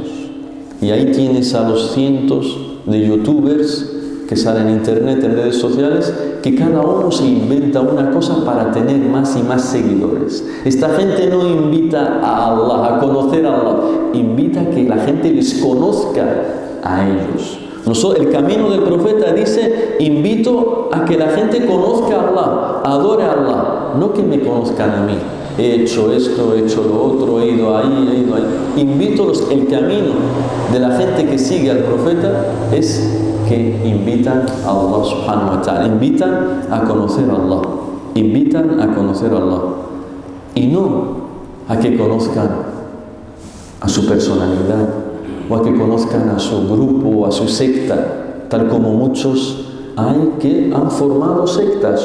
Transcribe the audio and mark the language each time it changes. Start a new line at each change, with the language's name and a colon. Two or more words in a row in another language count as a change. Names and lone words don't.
Spanish: Y ahí tienes a los cientos de youtubers que salen en internet, en redes sociales, que cada uno se inventa una cosa para tener más y más seguidores. Esta gente no invita a Allah, a conocer a Allah, invita a que la gente les conozca a ellos. El camino del profeta dice, invito a que la gente conozca a Allah, adore a Allah, no que me conozcan a mí. He hecho esto, he hecho lo otro, he ido ahí, he ido ahí. El camino de la gente que sigue al profeta es que invitan a Allah
Arabic: سبحانه وتعالى,
Spanish: invitan a conocer a Allah, invitan a conocer a Allah. Y no a que conozcan a su personalidad, o a que conozcan a su grupo, a su secta, tal como muchos hay que han formado sectas.